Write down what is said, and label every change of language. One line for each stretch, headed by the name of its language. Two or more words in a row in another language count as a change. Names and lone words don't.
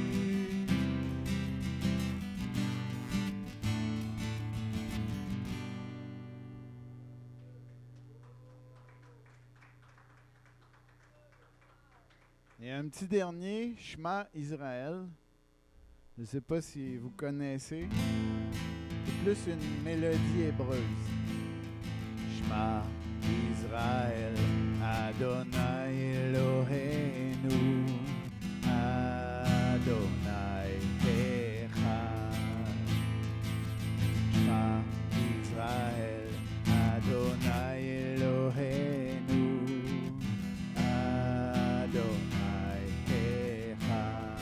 French: Il y a un petit dernier,
Hebrew: שמע ישראל.
French: Je ne sais pas si vous connaissez. C'est plus une mélodie hébreuse.
Hebrew: שמע ישראל אדני אלהינו אדני אחד. שמע ישראל אדני אלהינו אדני אחד.